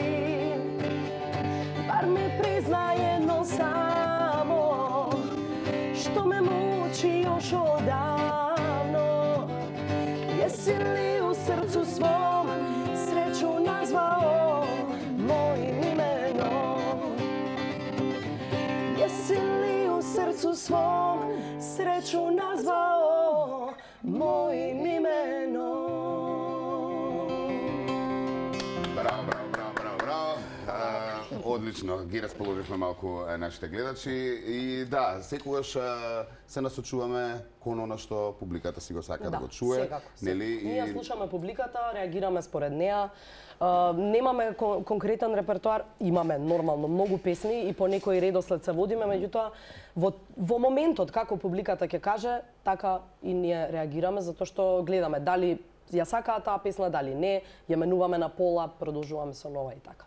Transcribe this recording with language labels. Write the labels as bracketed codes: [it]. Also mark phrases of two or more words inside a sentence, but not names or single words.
[sr] Bar mi priznaj jedno samo, što me muči još odavno, jesi li u srcu svom sreću nazvao mojim imenom? Jesi li u srcu svom sreću nazvao mojim imenom? [mk] Браво, браво, браво, браво, браво. Одлично, ги расположивме малку нашите гледачи и да, секогаш се насочуваме кон она што публиката си го сака да го чуе, нели? Ние слушаме публиката, реагираме според неа. Немаме конкретен репертоар, имаме нормално многу песни и по некој редослед се водиме, меѓутоа во моментот како публиката ќе каже, така и ние реагираме затоа што гледаме дали ја сакаат таа песна, дали не, ја менуваме на пола, продолжуваме со нова и така.